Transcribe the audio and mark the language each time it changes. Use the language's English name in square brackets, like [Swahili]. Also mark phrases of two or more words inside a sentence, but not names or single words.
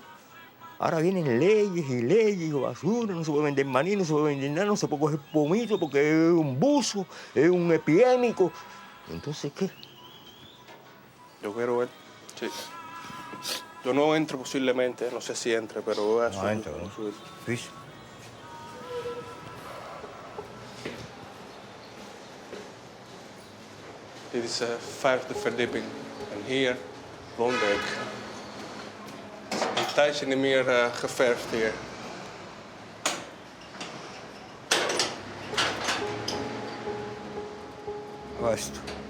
[Spanish] Ahora vienen leyes y leyes, basura, no se puede vender maní, no se puede vender nada, no se puede coger pomito porque es un buzo, es un epidémico. Entonces, ¿qué? Yo quiero ver. Sí. Yo no entro posiblemente, no sé si entre, pero voy a subir. No entro, ¿no? Subir. Sí. [Dutch] Dit is de 5e verdieping. En hier woonde ik. Het is een tijdje niet meer geverfd hier. Juist.